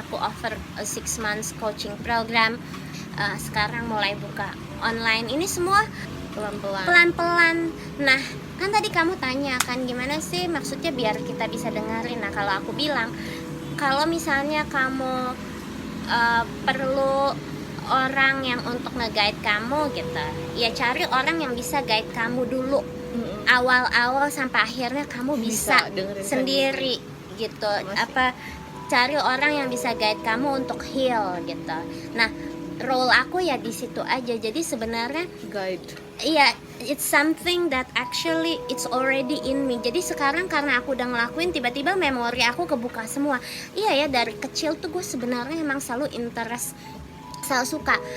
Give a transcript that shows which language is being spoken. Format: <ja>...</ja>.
<id>Aku</id> <en>offer a 6 months coaching program.</en> <id>Sekarang mulai buka online. Ini semua pelan-pelan. Nah, kan tadi kamu tanya kan gimana sih maksudnya biar kita bisa dengerin. Nah, kalau aku bilang, kalau misalnya kamu perlu orang yang untuk nge-guide kamu gitu, ya cari orang yang bisa guide kamu dulu awal-awal sampai akhirnya kamu bisa dengerin sendiri gitu. Apa, cari orang yang bisa guide kamu untuk heal gitu. Nah, role aku ya di situ aja. Jadi sebenarnya guide.</id> <en>iya, it's something that actually it's already in me.</en> <id>Jadi sekarang karena aku udah ngelakuin, tiba-tiba memori aku kebuka semua. Iya ya, dari kecil tuh gue sebenarnya emang selalu interest, selalu suka.</id>